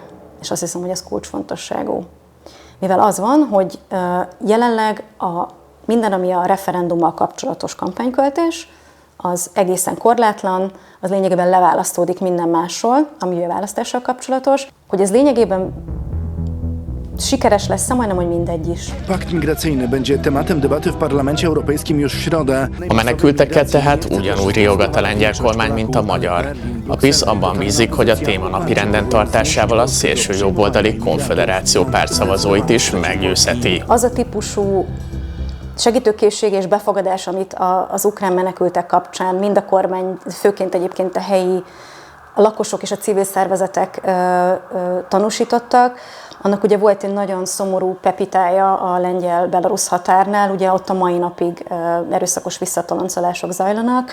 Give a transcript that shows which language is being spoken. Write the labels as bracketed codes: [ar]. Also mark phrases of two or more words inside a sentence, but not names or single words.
[hu] És azt hiszem, hogy ez kulcsfontosságú. Mivel az van, hogy jelenleg minden, ami a referendummal kapcsolatos kampányköltés, az egészen korlátlan, az lényegében leválasztódik minden másról, ami a választással kapcsolatos, hogy ez lényegében sikeres lesz, majdnem, hogy mindegy is. [pl] Pakt migracyjny będzie tematem debaty w Parlamencie Europejskim już w środę. [hu] A menekültekkel tehát ugyanúgy riogat a lengyel kormány, mint a magyar. A PiS abban bízik, hogy a téma napirenden tartásával a szélső jobboldali konfederáció pártszavazóit is meggyőzheti. Az a típusú segítőkészség és befogadás, amit az ukrán menekültek kapcsán mind a kormány, főként egyébként a helyi a lakosok és a civil szervezetek tanúsítottak, annak ugye volt egy nagyon szomorú pepitája a lengyel-belarusz határnál, ugye ott a mai napig erőszakos visszatoloncolások zajlanak.